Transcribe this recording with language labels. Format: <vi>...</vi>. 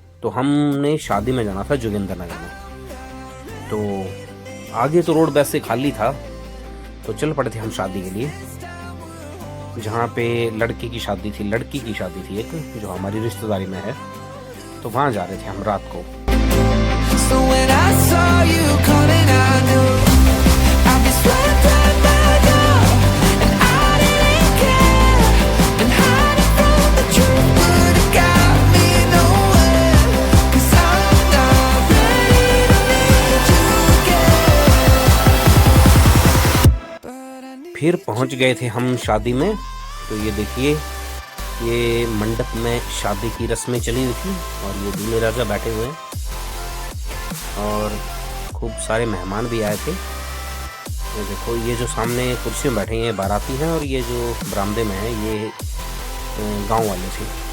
<hi>तो हमने शादी में जाना था जोगिंदर नगर में। तो आगे तो रोड वैसे खाली था, तो चल पड़े थे हम शादी के लिए, जहाँ पे लड़की की शादी थी एक, जो हमारी रिश्तेदारी में है। तो वहाँ जा रहे थे हम रात को।</hi> <en>So when I saw you coming, I knew I'd be swept up by love, and I didn't care, and hiding from the truth would have got me nowhere, 'cause I'm not ready to meet you again.</en> <hi>फिर पहुंच गए थे हम शादी में। तो ये देखिए, ये मंडप में शादी की रस्में चली हुई थी, और ये दूल्हे राजा बैठे हुए हैं, और खूब सारे मेहमान भी आए थे। ये देखो, ये जो सामने कुर्सी में बैठे हैं ये बाराती हैं, और ये जो बरामदे में है ये गांव वाले थे।</hi>